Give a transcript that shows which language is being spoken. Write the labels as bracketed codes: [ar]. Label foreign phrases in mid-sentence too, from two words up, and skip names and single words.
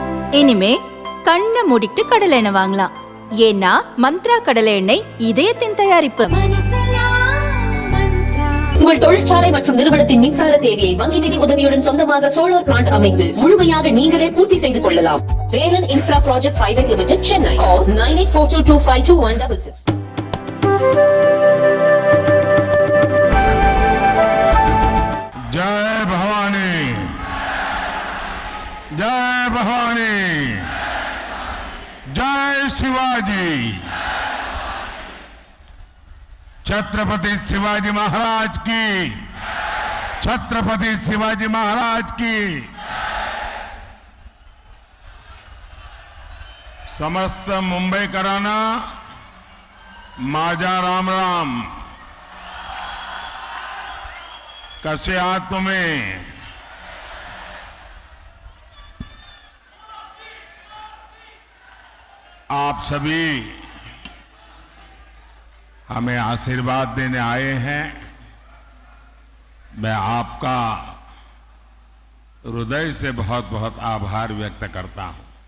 [ta] இனிமே கண்ணை மூடிட்டு கடலை எண்ணெய் வாங்கலாம். ஏன்னா மந்த்ரா கடலை எண்ணெய் இதயத்தின் தயாரிப்பு. உங்கள் தொழிற்சாலை மற்றும் நிறுவனத்தின் மின்சார தேவையை வங்கி நிதி உதவியுடன் சொந்தமாக சோலார் பிளான்ட் அமைத்து முழுமையாக நீங்களே பூர்த்தி செய்து கொள்ளலாம். வேலன் இன்ஃப்ரா ப்ராஜெக்ட் பிரைவேட் லிமிடெட், சென்னை. 9842252166. [mr] जय भवानी, जय भवानी, जय शिवाजी। [hi] छत्रपति शिवाजी महाराज की, छत्रपति शिवाजी महाराज की। [mr] समस्त मुंबई कराना माझा राम राम। कसे आहात तुम्ही? [hi] आप सभी हमें आशीर्वाद देने आए हैं। मैं आपका हृदय से बहुत बहुत आभार व्यक्त करता हूं।